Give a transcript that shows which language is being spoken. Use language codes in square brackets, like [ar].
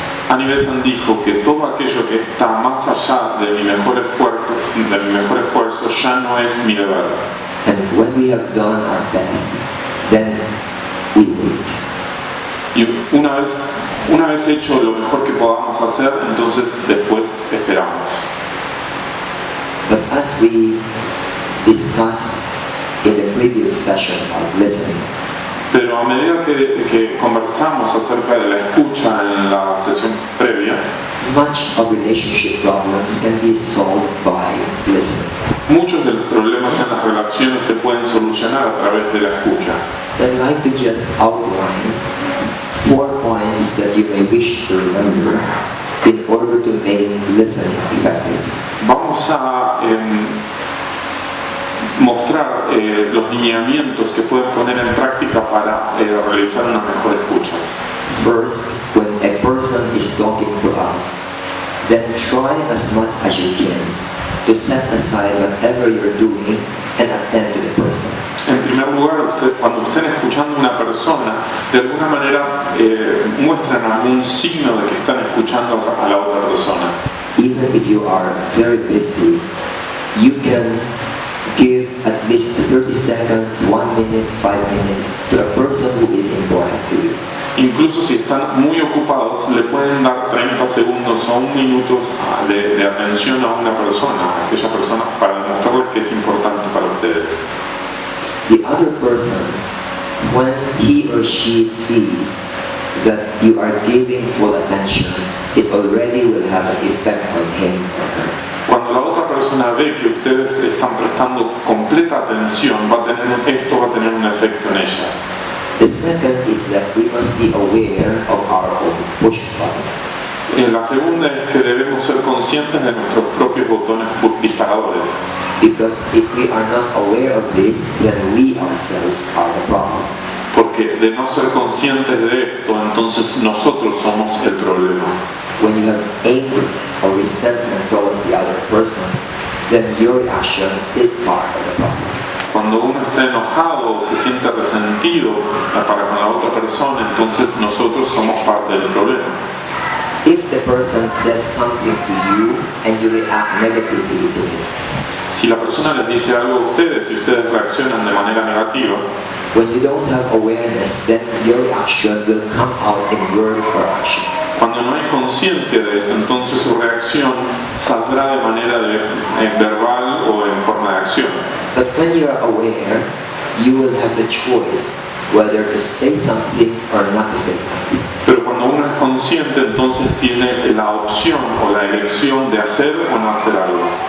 [es] Annie Besant dijo que todo aquello que está más allá de mi mejor esfuerzo ya no es mi deber. [en] And when we have done our best, then we wait. [es] Y una vez hecho lo mejor que podamos hacer, entonces después esperamos. [en] But as we discussed in the previous session of listening, [es] Pero a medida que conversamos acerca de la escucha en la sesión previa, [en] much of relationship problems can be solved by listening. [es] muchos de los problemas en las relaciones se pueden solucionar a través de la escucha. [en] So I'd like to just outline 4 points that you may wish to remember in order to make listening effective. [es] Vamos a mostrar los lineamientos que pueden poner en práctica para realizar una mejor escucha. [en] First, when a person is talking to us, then try as much as you can to set aside whatever you're doing and attend to the person. [es] En primer lugar, cuando estén escuchando a una persona, de alguna manera muestran algún signo de que están escuchando a la otra persona. [en] Even if you are very busy, you can give at least 30 seconds, 1 minute, 5 minutes to a person who is important to you. [es] Incluso si están muy ocupados, le pueden dar 30 segundos o 1 minuto de atención a una persona, a aquella persona, para demostrarles que es importante para ustedes. [en] The other person, when he or she sees that you are giving full attention, it already will have an effect on him or her. [es] Cuando la otra persona ve que ustedes están prestando completa atención, esto va a tener un efecto en ellas. [en] The second is that we must be aware of our own push buttons. [es] La segunda es que debemos ser conscientes de nuestros propios botones disparadores. [en] Because if we are not aware of this, then we ourselves are the problem. [es] Porque de no ser conscientes de esto, entonces nosotros somos el problema. [en] when you have anger or resentment towards the other person, then your reaction is part of the problem. [es] Cuando uno está enojado o se siente resentido para con la otra persona, entonces nosotros somos parte del problema. [en] If the person says something to you and you react negatively to it, [es] Si la persona les dice algo a ustedes y ustedes reaccionan de manera negativa, [en] when you don't have awareness, then your reaction will come out in words or action. [es] cuando no hay conciencia de esto, entonces su reacción saldrá de manera verbal o en forma de acción. [en] But when you are aware, you will have the choice whether to say something or not to say something. [es] Pero cuando uno es consciente, entonces tiene la opción o la elección de hacer o no hacer algo.